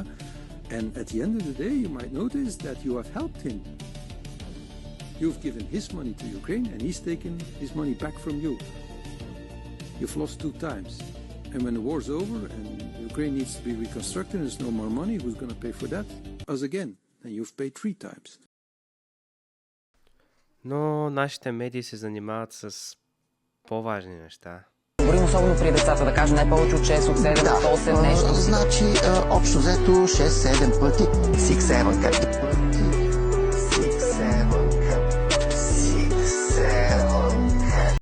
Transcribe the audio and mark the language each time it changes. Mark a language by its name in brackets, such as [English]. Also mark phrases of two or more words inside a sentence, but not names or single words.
[English] And at the end of the day, you might notice that you have helped him. You've given his money to Ukraine and he's taken his money back from you. You've lost 2 times. And when the war's over and Ukraine needs to be reconstructed and there's no more money, who's going to pay for that? Us again. And you've paid 3 times. [Bulgarian] Но нашите медии се занимават с по-важни неща. Говорим особено при децата, да кажем не повече от 6, от 7, от 8 нещо. Значи, общо взето 6-7 пъти. 6-7 как? 6-7.